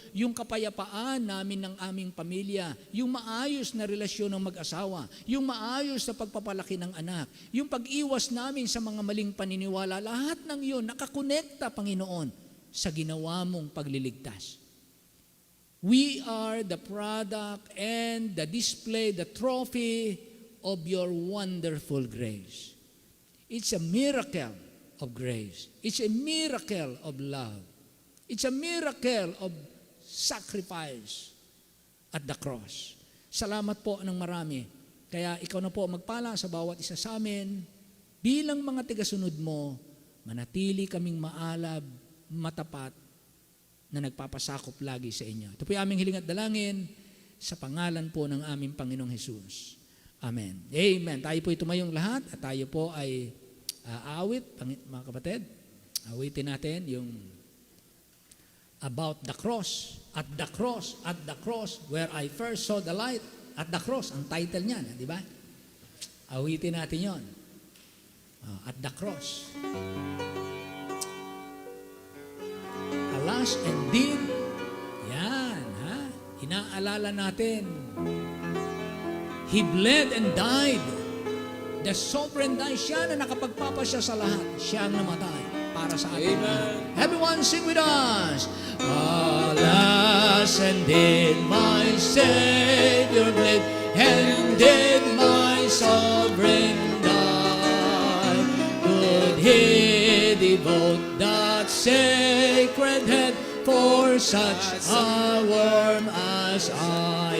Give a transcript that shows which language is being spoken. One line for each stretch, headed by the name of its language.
Filipino: Yung kapayapaan namin ng aming pamilya, yung maayos na relasyon ng mag-asawa, yung maayos na pagpapalaki ng anak, yung pag-iwas namin sa mga maling paniniwala, lahat ng yun nakakonekta, Panginoon, sa ginawa mong pagliligtas.
English: We are the product and the display, the trophy of your wonderful grace. It's a miracle of grace. It's a miracle of love. It's a miracle of sacrifice at the cross.
Filipino: Salamat po ng marami. Kaya ikaw na po magpala sa bawat isa sa amin. Bilang mga tigasunod mo, manatili kaming maalab, matapat, na nagpapasakop lagi sa inyo. Ito po yung aming hiling at dalangin sa pangalan po ng aming Panginoong Hesus. Amen. Amen. Tayo po tumayong lahat at tayo po ay aawit, mga kapatid. Awitin natin yung
English: about the cross, at the cross, at the cross, where I first saw the light, at the cross,
Filipino: ang title niyan, di ba? Awitin natin yon. At the cross.
English: Alas and did,
Filipino: yan, ha? Inaalala natin.
English: He bled and died. The sovereign died.
Filipino: Siya na nakapagpapasya sa lahat. Siya ang namatay para sa atin. Amen.
English: Everyone sing with us. Alas, and did my Savior bled, and did my sovereign die. Could He devote that sacred head for such a worm as I?